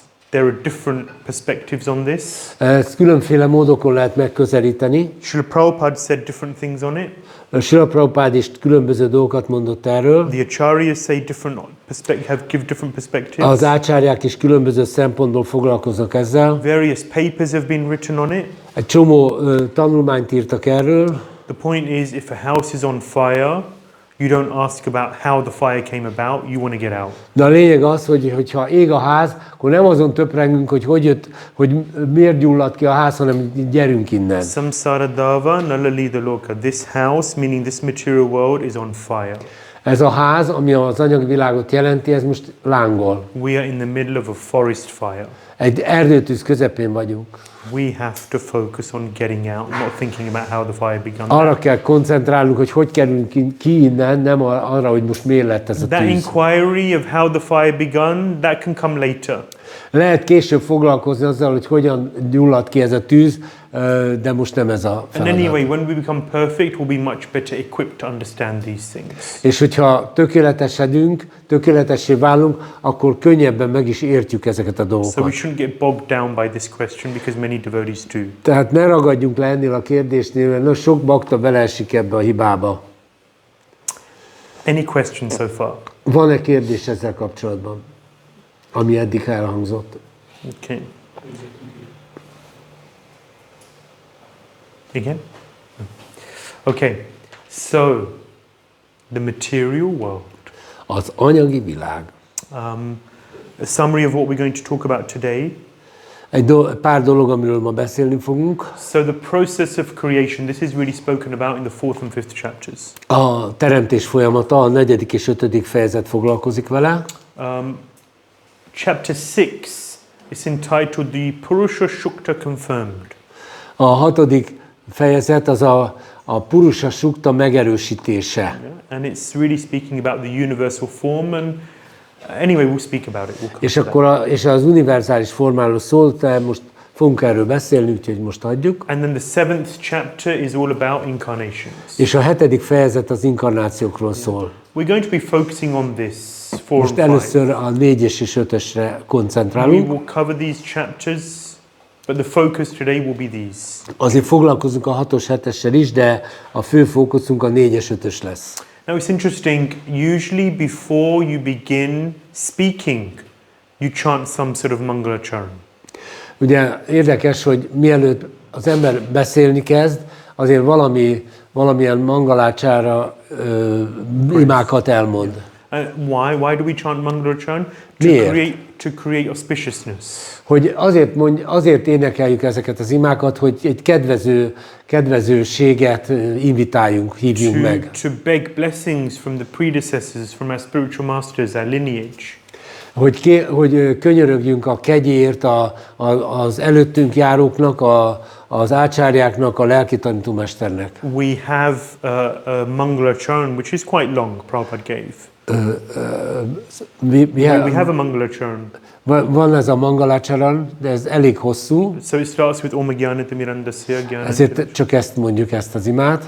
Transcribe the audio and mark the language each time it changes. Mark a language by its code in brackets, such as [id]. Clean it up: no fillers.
[en] There are different perspectives on this. [hu] Ezt különféle módokon lehet megközelíteni. [en] Srila Prabhupada said different things on it. [hu] Srila Prabhupada is különböző dolgokat mondott erről. [en] The acharyas say give different perspectives. [hu] Az ácsárják is különböző szempontból foglalkoznak ezzel. [en] Various papers have been written on it. [hu] Egy csomó tanulmányt írtak erről. [en] The point is, if a house is on fire, you don't ask about how the fire came about, you want to get out. [hu] De a lényeg az, hogy ha ég a ház, akkor nem azon töprengünk, hogy miért gyulladt ki a ház, hanem gyerünk innen. [sa] Samsara dava nalalida loka. [en] This house, meaning this material world, is on fire. [hu] Ez a ház, ami az anyagvilágot jelenti, ez most lángol. [en] We are in the middle of a forest fire. [hu] Egy erdőtűz közepén vagyunk. [en] We have to focus on getting out, not thinking about how the fire began. [hu] Arra kell koncentrálnunk, hogy kerülünk ki innen, nem arra, hogy most miért lett ez a [en] That [hu] tűz. [en] inquiry of how the fire began, that can come later. [hu] Lehet később foglalkozni azzal, hogy hogyan gyulladt ki ez a tűz, de most nem ez a [en] And [hu] feladat. [en] anyway, when we become perfect, we'll be much better equipped to understand these things. [hu] És hogyha tökéletesedünk, tökéletessé válunk, akkor könnyebben meg is értjük ezeket a [en] So [hu] dolgokat. [en] we shouldn't get bogged down by this question because many devotees do. [hu] Tehát ne ragadjunk le ennél a kérdésnél, mert sok bakta beleesik ebbe a hibába. [en] Any questions so far? [hu] Van-e kérdés ezzel kapcsolatban, ami eddig elhangzott? [en] Okay. Again? Okay. So, the material world. [hu] Az anyagi világ. [en] A summary of what we're going to talk about today. [hu] Pár dolog, amiről ma beszélni fogunk. [en] So the process of creation, this is really spoken about in the 4th and 5th chapters. [hu] A teremtés folyamata, a 4. és 5. fejezet foglalkozik vele. [en] Chapter 6 is entitled The Purusha Shukta Confirmed. [hu] A 6. fejezet az a Purusha Shukta megerősítése. [en] Yeah? And it's really speaking about the universal form and anyway, we'll speak about it. We'll come [hu] És [en] to [hu] akkor és az univerzális formáról szólt, de most fogunk erről beszélni, úgyhogy most hagyjuk. [en] And then the 7th chapter is all about incarnations. [hu] És a 7. fejezet az inkarnációkról szól. [en] We're going to be focusing on this 4 [hu] Most [en] and 5. [hu] először a 4-es és 5-ösre [en] We [hu] koncentrálunk. [en] will cover these chapters, but the focus today will be these. [hu] Azért foglalkozunk a 6-os, 7-essel is, de a fő fókuszunk a 4-es, 5-ös lesz. [en] Now it's interesting, usually before you begin speaking, you chant some sort of mangala charan. [hu] Ugye érdekes, hogy mielőtt az ember beszélni kezd, azért valamilyen mangalácsára imákat elmond. [en] Why do we chant mangala charan? To create auspiciousness. [hu] Hogy azért énekeljük ezeket az imákat, hogy egy kedvezőséget invitáljunk, hívjunk meg. [en] To beg blessings from the predecessors, from our spiritual masters, our lineage. [hu] Hogy könyörögjünk a kegyért az előttünk járóknak, az ácsárjáknak, a lelki tanítómesternek. [en] We have a mangala charan, which is quite long, Prabhupada gave. We have a mangala charan. [hu] Van ez a mangalácsaran, de ez elég hosszú. [en] So it starts with [sa] Om Gyanata Mirandasya Gyanata. [hu] Ezért csak ezt mondjuk, ezt az imát.